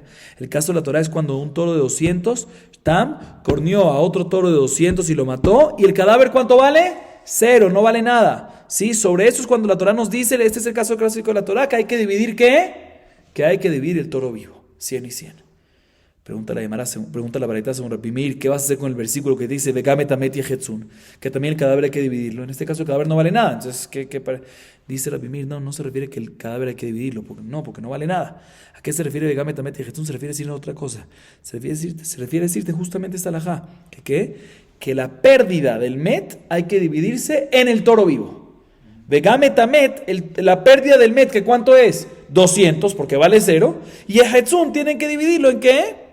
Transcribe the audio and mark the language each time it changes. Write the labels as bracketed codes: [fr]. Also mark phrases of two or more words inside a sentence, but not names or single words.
[es] El caso de la Torah es cuando un toro de 200, Tam, corneó a otro toro de 200 y lo mató, y el cadáver, ¿cuánto vale? 0, no vale nada. ¿Sí? Sobre eso es cuando la Torah nos dice, este es el caso clásico de la Torah, que hay que dividir ¿qué? Que hay que dividir el toro vivo, 100 y 100. Pregunta la baraita según Rabbi Meir, ¿qué vas a hacer con el versículo que dice [he] וגם את המת יחצון? [es] Que también el cadáver hay que dividirlo. En este caso el cadáver no vale nada. Entonces, dice Rabbi Meir, no se refiere que el cadáver hay que dividirlo, porque no vale nada. ¿A qué se refiere [he] וגם את המת יחצון? [es] Se refiere a decir otra cosa. Se refiere a decirte justamente esta halajá. Que la pérdida del met hay que dividirse en el toro vivo. [he] וגם את המת, [es] la pérdida del met, ¿que cuánto es? 200, porque vale 0. Y el hetzun tienen que dividirlo ¿en qué?